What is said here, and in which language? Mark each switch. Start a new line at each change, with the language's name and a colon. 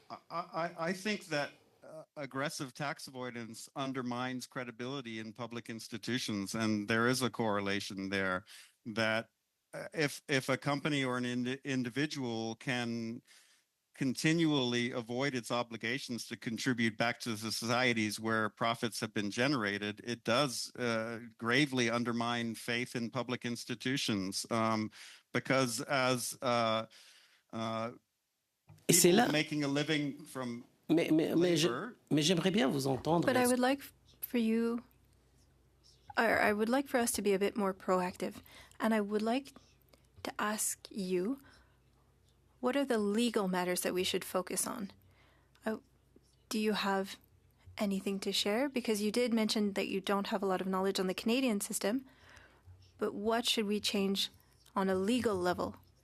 English: I think that aggressive tax avoidance undermines credibility in public institutions, and there is a correlation there that if a company or an individual can continually avoid its obligations to contribute back to the societies where profits have been generated, it does gravely undermine faith in public institutions, because as
French: Et c'est
English: people
French: là.
English: making a living from
French: Mais j'aimerais bien vous entendre.
English: But I would like for you, or I would like for us to be a bit more proactive. And I would like to ask you, what are the legal matters that we should focus on? Do you have anything to share? Because you did mention that you don't have a lot of knowledge on the Canadian system, but what should we change on a legal level?